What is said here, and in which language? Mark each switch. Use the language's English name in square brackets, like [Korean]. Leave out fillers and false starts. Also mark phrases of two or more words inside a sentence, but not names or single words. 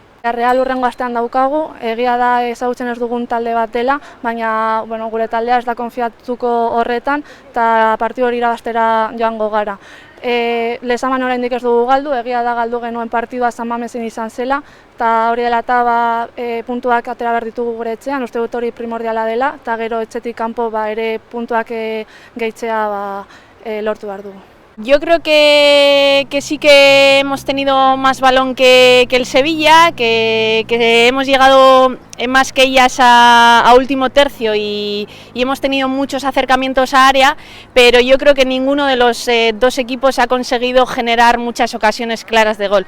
[Basque] Real hurrengo astean daukagu, egia da ezagutzen ez dugun talde bat dela, baina bueno, gure taldea ez da konfiatuko horretan eta partidu hori irabaztera joango gara. Lezaman oraindik ez dugu galdu, egia da galdu genuen partidua San Mamesen izan zela, eta hori dela eta puntuak atera behar ditugu gure etxean, uste dut hori primordiala dela, eta gero etxetik kanpo ere puntuak gehitzea lortu behar dugu. [Spanish] Yo creo que sí que hemos tenido más balón que el Sevilla, que hemos llegado más que ellas a último tercio y hemos tenido muchos acercamientos a área, pero yo creo que ninguno de los 2 equipos ha conseguido generar muchas ocasiones claras de gol.